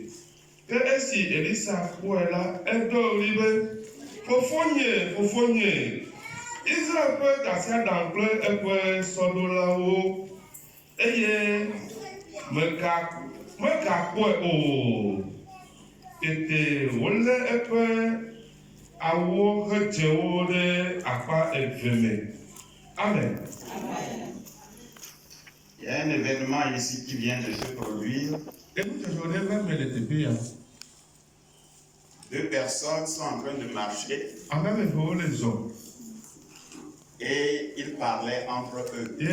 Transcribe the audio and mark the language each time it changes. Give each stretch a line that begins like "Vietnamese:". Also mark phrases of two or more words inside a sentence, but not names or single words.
Ewe: Ke esi Elisa kpɔe la, eɖo ɣli be, fofonye, Israel ƒe tasiaɖam kple eƒe sɔdolawo eye megakpɔe o. Tete wòlé eƒe awuwo hedzewo ɖe akpa eve me. Amen.
French: Il y a un événement ici qui vient de se produire. 2 personnes sont en train de marcher et ils parlaient entre eux.